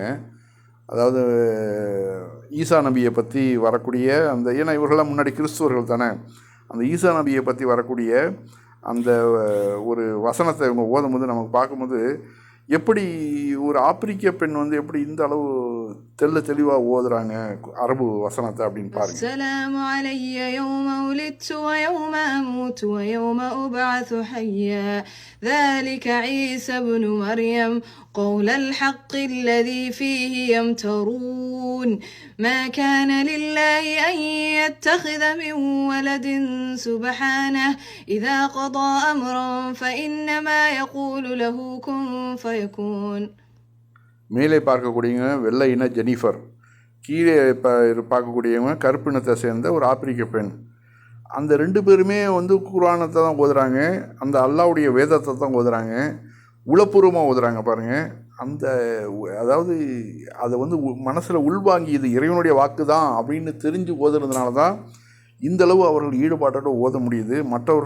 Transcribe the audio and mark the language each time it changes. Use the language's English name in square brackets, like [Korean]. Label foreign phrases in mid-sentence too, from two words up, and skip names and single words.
[Tamil] அதாவது ஈசா நபியை பற்றி வரக்கூடிய அந்த, ஏன்னா இவர்களெல்லாம் முன்னாடி கிறிஸ்துவர்கள் தானே, அந்த ஈசா நபியை பற்றி வரக்கூடிய அந்த ஒரு வசனத்தை இவங்க ஓதும்போது நமக்கு பார்க்கும்போது எப்படி ஒரு ஆப்பிரிக்க பெண் வந்து எப்படி இந்த அளவு தெளிவாக ஓதுறாங்க அரபு வசனத்தை அப்படின்னு பாருங்க. [Arabic] السلام علي يوم ولدت و يوم أموت و يوم أبعث حيا ذلك عيسى ابن مريم قول الحق الذي فيه يمترون ما كان لله أن يتخذ من ولد سبحانه إذا قضى أمرا فإنما يقول له كن فيكون. [Tamil] மேலே பார்க்கக்கூடியவங்க வெள்ளை இன ஜெனிஃபர், கீழே பார்க்கக்கூடியவங்க கருப்பினத்தை சேர்ந்த ஒரு ஆப்பிரிக்க பெண். அந்த ரெண்டு பேருமே வந்து குர்ஆனத்தை தான் ஓதுறாங்க, அந்த அல்லாஹ்வுடைய வேதத்தை தான் ஓதுறாங்க, உளப்பூர்வமாக ஓதுறாங்க பாருங்கள். அந்த அதாவது அதை வந்து மனசில் உள்வாங்கி இது இறைவனுடைய வாக்கு தான் அப்படின்னு தெரிஞ்சு ஓதுறதுனால தான் இந்தளவு அவர்கள் ஈடுபாட்டோடு ஓத முடியுது.